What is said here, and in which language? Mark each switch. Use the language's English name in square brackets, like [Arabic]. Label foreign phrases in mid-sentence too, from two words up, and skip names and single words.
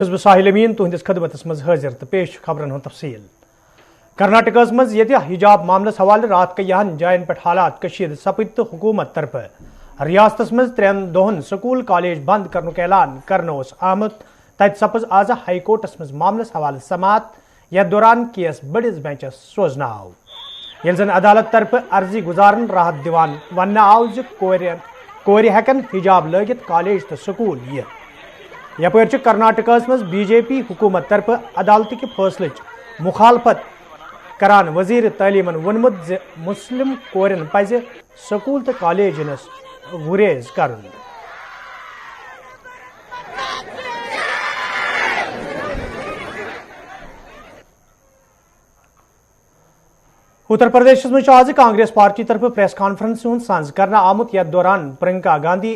[Kashmiri] حزب ساحل امین تہندس خدمتس مز حاضر تو پیش خبرن ہند تفصیل کرناٹک مز یہ حجاب معاملس حوالہ رات کہن جائن پہ حالات کشید سپد تو حکومت طرف ریاست مز 3 دہن سکول کالج بند کرنک اعلان کرنا آمت تت سپز آز ہائی کورٹس مز معاملس حوالہ سماعت یتھ دوران کیس بڑس بینچس سوزن آو یل زن عدالت طرف عرضی گزارن راحت دیوان ون آو کور ہیکن حجاب لگت کالج تو سکول یپر کرناٹک مز بی جے پی حکومت طرف [Urdu] عدالت کے فیصلے [Kashmiri] مخالفت کران وزیر تعلیمن ونمت مسلم کورن پز سکول تو کالجنس گریز کرن اتر پردیش مز آز کانگریس پارٹی طرف [English] press conference [Kashmiri] سانز کرنا آمت یتھ دوران پرینکا گاندھی